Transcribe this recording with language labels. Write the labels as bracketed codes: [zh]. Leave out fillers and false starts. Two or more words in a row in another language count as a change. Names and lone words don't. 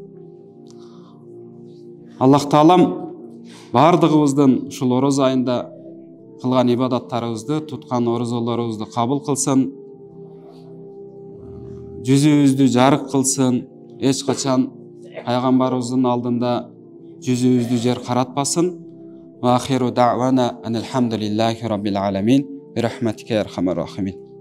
[ky] Аллах Таалам бардыгыбыздын ушул ороз айында кылган ибадаттарыбызды, туткан орозолорубузду кабыл кылсын. Жүзүбүздү жарык кылсын. Эч качан пайгамбарыбыздын алдында жүзүбүздү жер каратпасын. [ar] وآخر دعوانا أن الحمد لله رب العالمين. برحمتك يا أرحم الراحمين.